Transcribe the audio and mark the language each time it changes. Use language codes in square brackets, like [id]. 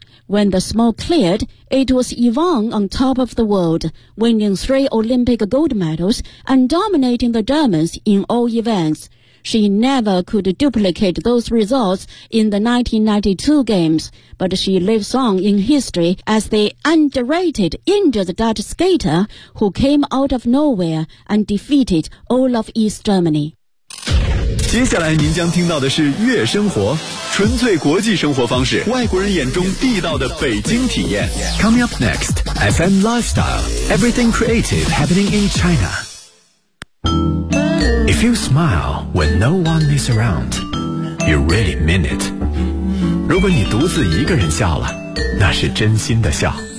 [en] When the smoke cleared, it was Yvonne on top of the world, winning 3 Olympic gold medals and dominating the Germans in all events. She never could duplicate those results in the 1992 Games, but she lives on in history as the underrated injured Dutch skater who came out of nowhere and defeated all of East Germany. [zh] 接下来您将听到的是月生活，纯粹国际生活方式，外国人眼中地道的北京体验。 [en] Coming up next, FM Lifestyle, everything creative happening in China. If you smile when no one is around, you really mean it. [zh] 如果你独自一个人笑了，那是真心的笑。